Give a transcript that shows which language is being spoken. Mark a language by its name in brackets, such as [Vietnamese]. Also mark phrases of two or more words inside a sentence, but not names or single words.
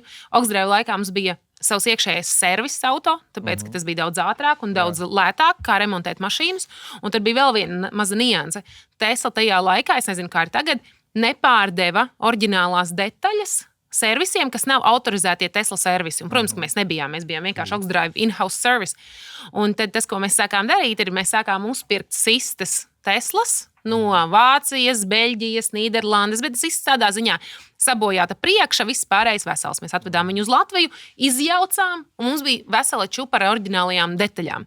[Latvian] Oxdrive laikā mums bija savs iekšējais servis auto, tāpēc, ka tas bija daudz ātrāk un daudz lētāk, kā remontēt mašīnas. Un tad bija vēl viena maza nianse. Tesla tajā laikā, es nezinu, kā ir tagad, nepārdeva oriģinālās detaļas servisiem, kas nav autorizētie Tesla servisi. Un, protams, ka mēs nebijām. Mēs bijām vienkārši Oxdrive [English] in-house service. [Latvian] Un tad tas, ko mēs sākām darīt, ir mēs sākām uzpirkt sistas Teslas no Vācijas, Beļģijas, Nīderlandes, bet tas viss tādā ziņā sabojāta priekša, viss pārējais vesels. Mēs atvedām viņu uz Latviju, izjaucām, un mums bija vesela čupa ar oriģinālajām detaļām.